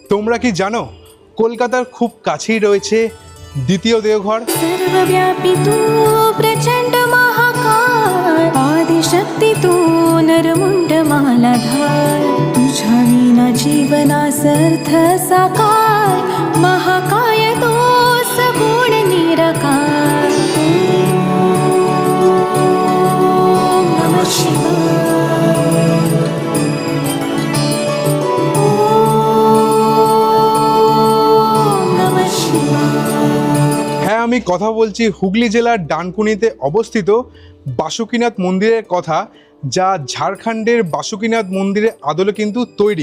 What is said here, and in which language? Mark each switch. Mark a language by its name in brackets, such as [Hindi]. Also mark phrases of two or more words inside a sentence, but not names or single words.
[Bangla] তোমরা কি জানো কলকাতার খুব কাছেই রয়েছে দ্বিতীয় দেওঘর? [Marathi] सर्वव्यापी तू प्रचंड महाकाय आदिशक्ती तू नरमुंड मालाधार तुझ्या विना जीवनासर्थ साकार महाकाय तो सगुण निराकार ओम नमः शिवाय [Bangla] হ্যাঁ, আমি কথা বলছি হুগলি জেলার ডানকুনিতে অবস্থিত বাসুকীনাথ মন্দিরের কথা, যা ঝাড়খণ্ডের বাসুকীনাথ মন্দিরের আদলে কিন্তু তৈরি।